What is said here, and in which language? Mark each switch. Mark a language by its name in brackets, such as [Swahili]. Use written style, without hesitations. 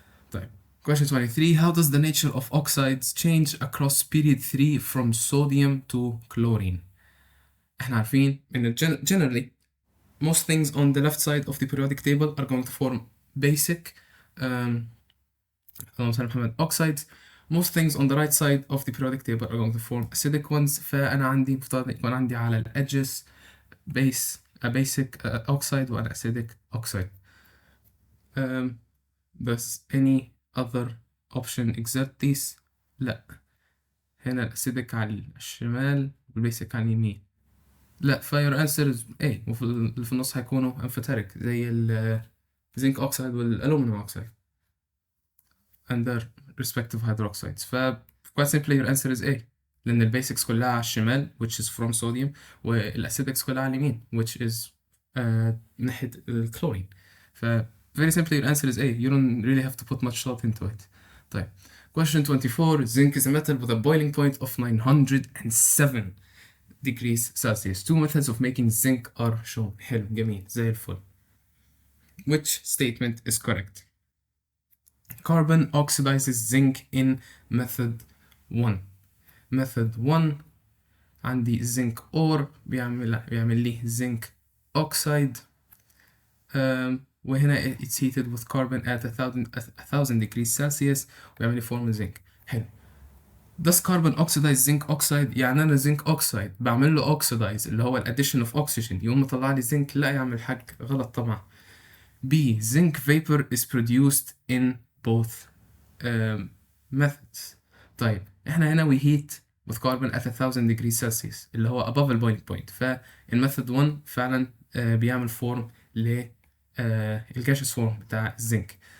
[English] طيب question 23 how does the nature of oxides change across period 3 from sodium to chlorine؟ [Arabic] احنا عارفين ان [English] generally most things on the left side of the periodic table are going to form basic [Arabic] اللهم صل على محمد [English] oxides. most things on the right side of the periodic table are going to form acidic ones. [Arabic] فأنا عندي مفترض يكون عندي على ال edges [English] a basic oxide [Arabic] و [English] an acidic oxide. [Arabic] بس [English] any other option except these؟ [Arabic] لا، هنا الأسيدك على الشمال والبيسك على اليمين. لا، فير [English] answer is A، [Arabic] وفي اللي في النص هيكونوا amphoteric زي ال zinc oxide والألومنيوم oxide and their respective hydroxides. [English] ف quite simply your answer is A، [Arabic] لأن البيسكس كلها على الشمال [English] which is from sodium، [Arabic] والأسيدكس كلها على اليمين [English] which is ناحية الكلورين. ف very simply your answer is A. You don't really have to put much thought into it. طيب question 24 zinc is a metal with a boiling point of 907 degrees Celsius. Two methods of making zinc are shown. [Arabic] حلو جميل زي الفل. [English] Which statement is correct؟ Carbon oxidizes zinc in method 1. method 1 عندي zinc ore [Arabic] بيعمل لي [English] zinc oxide وهنا it's heated with carbon at 1000 degrees Celsius [Arabic] ويعمل لي [English] form zinc. [Arabic] حلو. [English] Does carbon oxidize zinc oxide؟ [Arabic] يعني أنا zinc oxide بعمل له oxidize اللي هو [English] addition of oxygen [Arabic] يقوم مطلع لي zinc؟ لا يا عم الحاج، غلط طبعا. [English] B zinc vapor is produced in both methods. طيب احنا هنا we heat with carbon at 1000 degrees Celsius [Arabic] اللي هو [English] above the boiling point. [Arabic] فالميثود 1 فعلا بيعمل فورم ل الجاشس فورم بتاع الزنك.